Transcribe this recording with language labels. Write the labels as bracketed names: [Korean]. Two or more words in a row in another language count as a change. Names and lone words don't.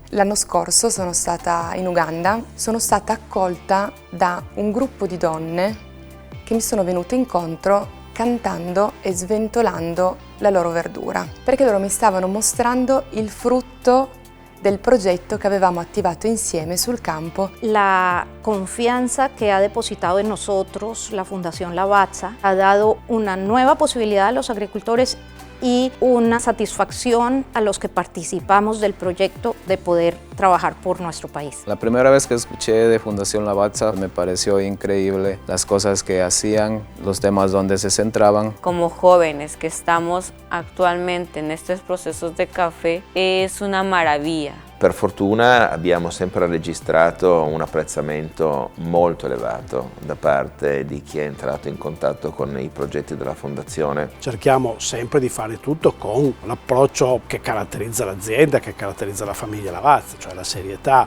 [Italian] L'anno scorso sono stata in Uganda, sono stata accolta da un gruppo di donne che mi sono venute incontro cantando e sventolando la loro verdura, perché loro mi stavano mostrando il frutto del progetto que avevamo attivato insieme sul campo. [Spanish] La confianza que ha depositado en nosotros la Fundación Lavazza ha dado una nueva posibilidad a los agricultores y una satisfacción a los que participamos del proyecto de poder trabajar por nuestro país. La primera vez que escuché de Fundación Lavazza me pareció increíble las cosas que hacían, los temas donde se centraban. Como jóvenes que estamos actualmente en estos procesos de café, es una maravilla. [Italian] Per fortuna abbiamo sempre registrato un apprezzamento molto elevato da parte di chi è entrato in contatto con i progetti della Fondazione. Cerchiamo sempre di fare tutto con l'approccio che caratterizza l'azienda, che caratterizza la famiglia Lavazza, cioè la serietà.